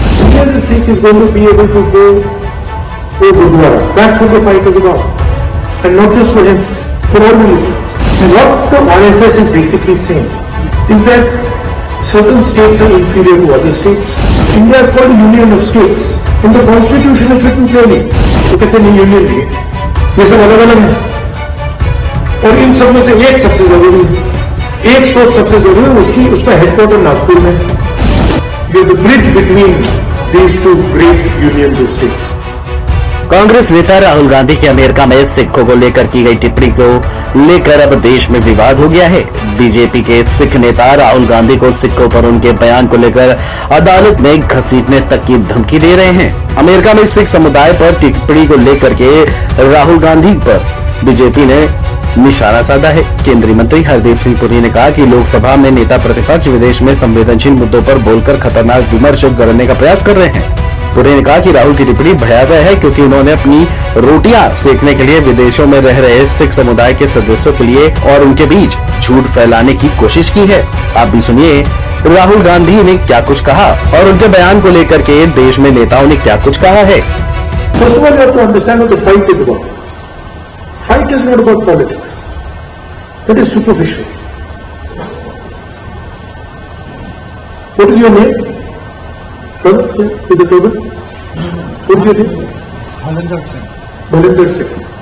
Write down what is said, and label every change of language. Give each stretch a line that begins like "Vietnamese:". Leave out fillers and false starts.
English: He, as a Sikh, is going to be able to go to Gurdwara. That's what the fight is about. And not just for him, for all religions. And what the RSS is basically saying is that certain states are inferior to other states. India is called a union of states. In the constitution it's written clearly.
Hindi: तो कहते हैं union भी ये सब अलग अलग है और इन सब में से एक सबसे जरूरी है, एक सोच सबसे जरूरी है, उसका हेडक्वार्टर नागपुर में।
English: ये the bridge between these two great unions of states.
Hindi: Congress नेता राहुल गांधी की अमेरिका में सिखों को लेकर की गई टिप्पणी को लेकर अब देश में विवाद हो गया है। बीजेपी के सिख नेता राहुल गांधी को सिखों पर उनके बयान को लेकर अदालत में घसीटने तक की धमकी दे रहे हैं। अमेरिका में सिख समुदाय पर टिप्पणी को लेकर के राहुल गांधी पर बीजेपी ने निशाना साधा है। केंद्रीय मंत्री हरदीप सिंह पुरी ने कहा कि लोकसभा में नेता प्रतिपक्ष विदेश में संवेदनशील मुद्दों पर बोलकर खतरनाक विमर्श गढ़ने का प्रयास कर रहे हैं। पुरी ने कहा कि राहुल की टिप्पणी भयावह है क्योंकि उन्होंने अपनी रोटियां सेकने के लिए विदेशों में रह रहे सिख समुदाय के सदस्यों के लिए और उनके बीच झूठ फैलाने की कोशिश की है। आप भी सुनिए राहुल गांधी ने क्या कुछ कहा और उनके बयान को लेकर के देश में नेताओं ने क्या कुछ कहा है।
English: First of all, you have to understand what the fight is about. Fight is not about politics. That is superficial. What is your name? With the turban? What is your name? Balinder Singh.